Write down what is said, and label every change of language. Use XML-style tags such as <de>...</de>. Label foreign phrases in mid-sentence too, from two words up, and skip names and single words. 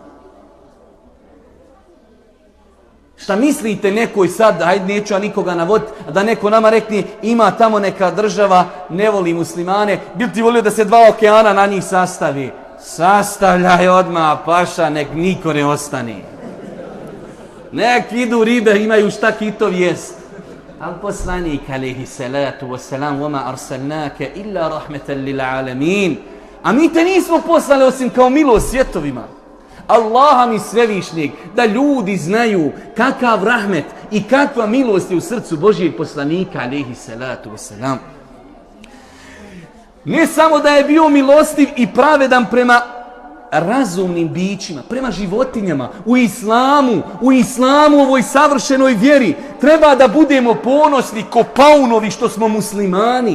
<bs>Šta mislite nekoj sad, hajde neću ja nikoga navoditi, da neko nama rekne ima tamo neka država, ne voli muslimane, bil ti volio da se 2 okeana na njih sastavi? Sastavljaj odmah, paša, nek niko ne ostane. Nek idu ribe, imaju šta kitov jest. Al poslanik</bs> <ar>عليه الصلاة والسلام, وَمَا أَرْسَلْنَاكَ إِلَّا رَحْمَةً لِلْعَالَمِينَ.</ar> <bs>A mi te nismo poslali osim kao milost svjetovima. Allaha mi svevišnjeg, da ljudi znaju kakav rahmet i kakva milost je u srcu Božijeg poslanika,</bs> <ar>عليه الصلاة والسلام.</ar> <bs>Ne samo da je bio milostiv i pravedan prema razumnim bićima, prema životinjama, u islamu, ovoj savršenoj vjeri, treba da budemo ponosni ko paunovi što smo muslimani.</bs>